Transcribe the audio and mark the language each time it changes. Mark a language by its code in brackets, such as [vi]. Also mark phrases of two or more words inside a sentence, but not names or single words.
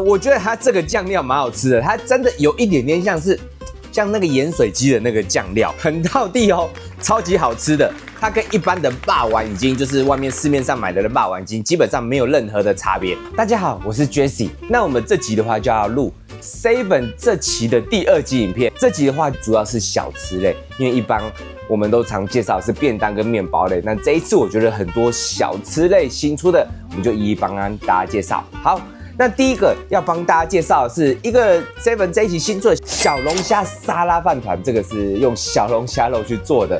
[zh] 我覺得它這個醬料蠻好吃的，它真的有一點點像那個鹽水雞的那個醬料，很道地哦，超級好吃的。它跟一般的霸王已經就是外面市面上買的霸王已經基本上沒有任何的差別。大家好，我是 Jesse。那我們這集的話就要錄 Seven 這期的第2集影片。這集的話主要是小吃類，因為一般我們都常介紹的是便當跟麵包類。那這一次我覺得很多小吃類新出的，我們就一一幫大家介紹。好。那第一個要幫大家介紹的是一個 Seven 這一期新出的小龍蝦沙拉飯糰，這個是用小龍蝦肉去做的。